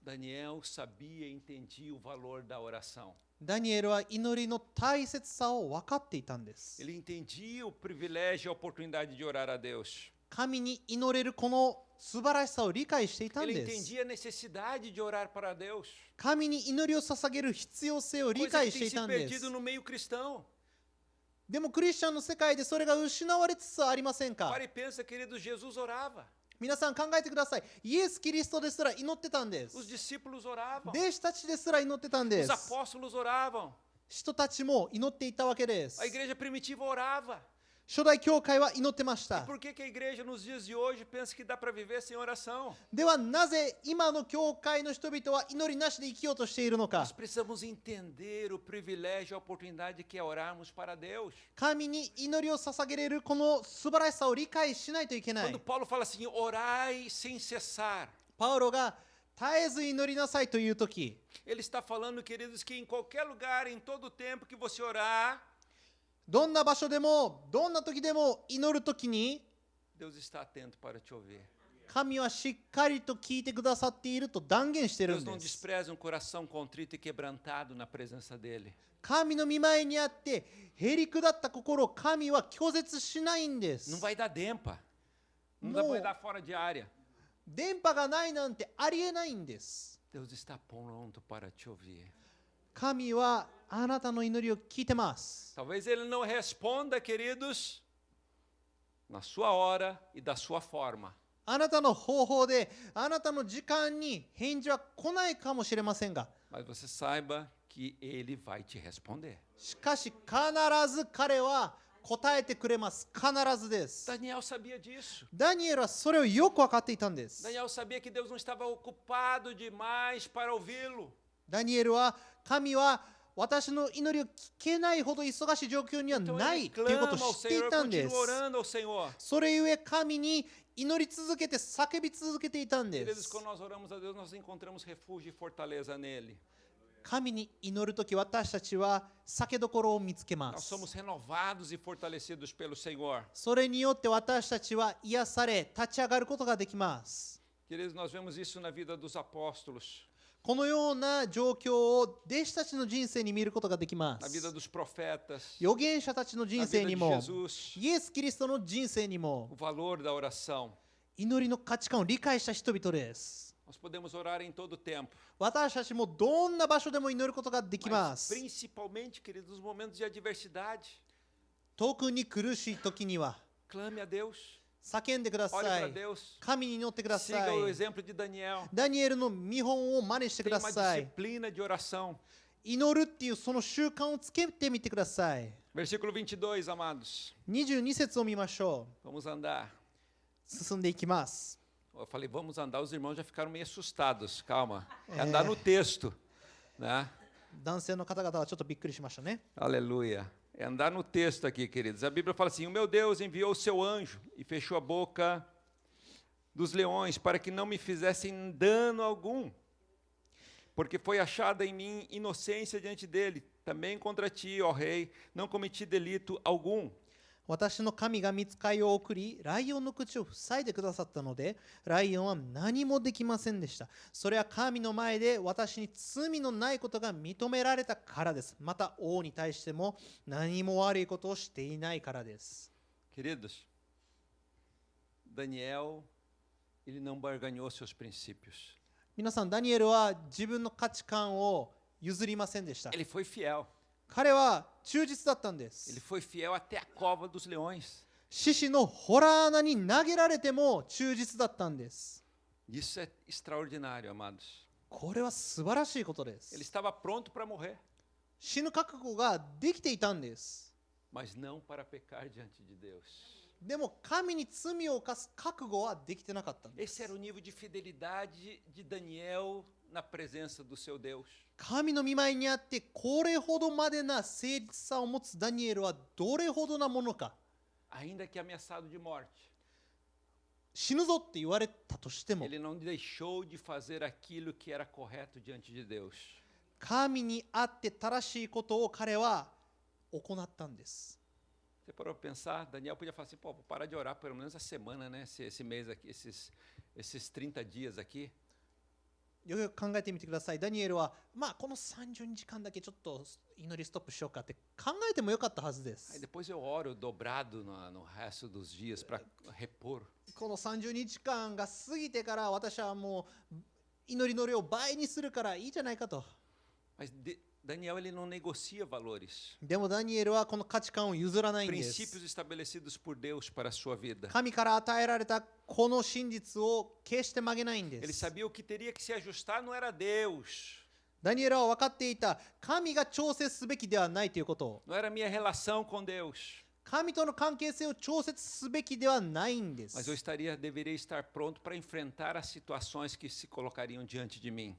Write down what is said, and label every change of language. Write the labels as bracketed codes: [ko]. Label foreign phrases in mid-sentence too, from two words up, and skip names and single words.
[pt] Daniel sabia e entendia o valor da oração. [ja] ダニエルは祈りの大切さを分かっていたんです。 [pt] Ele entendia o privilégio e a oportunidade de orar a Deus. [ja] 神に祈れるこの素晴らしさを理解していたん [pt] Ele [ja] です。 [pt] entendia a necessidade de orar para Deus. [ja] 神に祈りを捧げる必要性を理 [pt] Coisa [ja] 解 [pt] que [ja] して [pt] tem [ja] いた [pt] se [ja] んです。 [pt] perdido no meio cristão. [ja] でもクリスチャンの世界でそれが失われつつありませんか？ [pt] Para e pensa, querido, Jesus orava. [ja] 皆さん考えてください。イエス・キリストですら祈ってたんで [pt] Os [ja] す。 [pt] discípulos oravam. [ja] 弟子たちですら祈ってたんで [pt] Os [ja] す。 [pt] apóstolos oravam. [ja] 人たちも祈っていたわけです [pt] A。igreja primitiva orava. [ja] 初代教会は祈ってまし [pt] E [ja] た。 [pt] por que a igreja nos dias de hoje pensa que dá para viver sem oração? [ja] ではなぜ今の教会の人々は祈りなしで生きようとしているのか？ [pt] Nós precisamos entender o privilégio e a oportunidade que é orarmos para Deus. [ja] 神に祈りを捧げれるこの素晴らしさを理解しないといけない [pt] Quando。Paulo fala assim, orai sem cessar, [ja] パウロが絶えず祈りなさいというとき、 [pt] ele está falando, queridos, que em qualquer lugar, em todo tempo que você orar, [ja] どんな場所でもどんな時でも祈るときに [pt] Deus está atento para te ouvir. [ja] 神はしっかりと聞いてくださっていると断言している [pt] Deus [ja] ん [pt] não [ja] です。 [pt] despreza um coração contrito e quebrantado na presença dele. [ja] 神の御前にあってへりくだった心を神は拒絶しないんで [pt] Não [ja] す。 [pt] vai dar dempa. Não Mo- vai dar fora de área. [ja] 電波がないなんてありえないんです。 [pt] Deus está pronto para te ouvir. [ja] 神はあなたの祈りを聞いてます。 [pt] Talvez ele não responda, queridos, na sua hora e da sua forma. [ja] あなたの方法であなたの時間に返事は来ないかもしれませんが、 [pt] Mas você saiba que ele vai te responder. [ja] しかし必ず彼は答えてくれます。必ずです。 [pt] Daniel sabia disso. [ja] ダニエルはそれをよく分かっていたんです。 [pt] Daniel sabia que Deus não estava ocupado demais para ouvi-lo. [ja] ダニエルは神は私の祈りを聞けないほど忙しい状況には [pt] Então [ja] な [pt] ele [ja] いということを [pt] clama ao [ja] 知ってい [pt] Senhor, [ja] たんです。 [pt] continua orando ao Senhor. [ja] それゆえ神に祈り続けて叫び続けていたんで [pt] Queridos, [ja] す。 [pt] quando nós oramos a Deus, nós encontramos refúgio e fortaleza nele. [ja] 神に祈るとき私たちは酒どころを見つけま [pt] Nós [ja] す。 [pt] somos renovados e fortalecidos pelo Senhor. [ja] それによって私たちは癒され立ち上がることができます。 [pt] Queridos, nós vemos isso na vida dos apóstolos, [ja] このような状況を弟子たちの人生に見ることができま [pt] na vida [ja] す。 [pt] dos profetas, [ja] 預言者たちの人 [pt] na [ja] 生 [pt] vida [ja] に [pt] de [ja] も [pt] Jesus, [ja] イエス・キリストの人生にも [pt] o valor da oração. [ja] 祈りの価値観を理解した人々です。 [pt] Nós podemos orar em todo tempo, [ja] 私たちもどんな場所でも祈ることができま [pt] mas [ja] す。 [pt] principalmente, queridos, nos momentos de adversidade. [ja] 特に苦しい時には [pt] Clame a Deus, [ja] 叫んでくだ [pt] olhe [ja] さ [pt] para [ja] い。 [pt] Deus, [ja] 神に祈ってくださ [pt] siga o [ja] い。 [pt] exemplo de Daniel. [ja] ダニエルの見本を真似してく [pt] Tenha [ja] だ [pt] uma [ja] さい。 [pt] disciplina de oração. [ja] 祈るっていうその習慣をつけてみてください。 [pt] Versículo 22, amados. [ja] 22 節を見ましょ [pt] Vamos andar. [ja] う。進んでいきます。 [pt] Eu falei, vamos andar, os irmãos já ficaram meio assustados. Calma. É andar no texto, né? [ja] 男性の方々はちょっとびっくりしましたね。 [pt] Aleluia. É andar no texto aqui, queridos. A Bíblia fala assim: o meu Deus enviou o seu anjo e fechou a boca dos leões para que não me fizessem dano algum. Porque foi achada em mim inocência diante dele. Também contra ti, ó rei, não cometi delito algum. [ja] 私の神が御使いを送り、ライオンの口を塞いでくださったので、ライオンは何もできませんでした。それは神の前で私に罪のないことが認められたからです。また王に対しても何も悪いことをしていないからです。 [pt] Queridos, Daniel, ele não barganhou seus princípios. [ja] 皆さん、ダニエルは自分の価値観を譲りませんでした。 [pt] Ele foi fiel. [ja] 彼は忠実だったんで [pt] Ele [ja] す。 [pt] foi fiel até a cova dos leões. [ja] 獅子のホラー穴に投げられても忠実だったんです。 [pt] Isso é extraordinário, amados. [ja] これは素晴らしいことで [pt] Ele [ja] す。 [pt] estava pronto para morrer, [ja] 死ぬ覚悟ができていたんです。 [pt] mas não para pecar diante de Deus. [ja] でも神に罪を犯す覚悟はできてなかったんで [pt] Esse [ja] す。 [pt] era o nível de fidelidade de Daniel na presença do seu Deus. [ja] 神の御前にあってこれほどまでな誠実さを持つダニエルはどれほどなものか。 [pt] Ainda que ameaçado de morte, [ja] 死ぬぞって言われたとしても [pt] ele não deixou de fazer aquilo que era correto diante de Deus. [ja] 神にあって正しいことを彼は行ったんです。 [pt] Você parou para pensar? Daniel podia falar assim: pô, vou parar de orar pelo menos a semana, né? Esse mês aqui, esses 30 dias aqui. [ja] よくよく考えてみてください。ダニエルは、まあこの30日間だけちょっと祈りストップしようかって考えてもよかったはずで [pt] Aí [ja] す。 [pt] depois eu oro dobrado no resto dos dias para repor. [ja] この30日間が過ぎてから私はもう祈りの量を倍にするからいいじゃないかと。 [pt] Mas Daniel, ele não negocia valores. [ja] でもダニエルはこの価値観を譲らないんです。 [pt] Princípios estabelecidos por Deus para a sua vida. [ja] 神から与えられたこの真実を決して曲げないんで [pt] Ele [ja] す。 [pt] sabia o que teria que se ajustar não era Deus, [ja] ダニエルは分かっていた。神が調整すべきではないということを。 [pt] não era a minha relação com Deus, [ja] 神との関係性を調節すべきではないんで [pt] mas eu [ja] す。 [pt] deveria estar pronto para enfrentar as situações que se colocariam diante de mim.